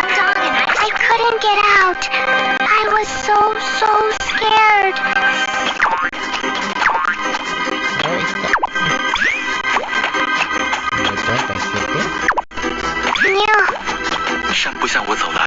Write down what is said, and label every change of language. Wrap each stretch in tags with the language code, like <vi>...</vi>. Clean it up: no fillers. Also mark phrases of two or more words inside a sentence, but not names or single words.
<en>I couldn't get out. I was so scared.</en> <es>Ahí está. 37. Meow.</es> <zh>向不向我走来？</zh>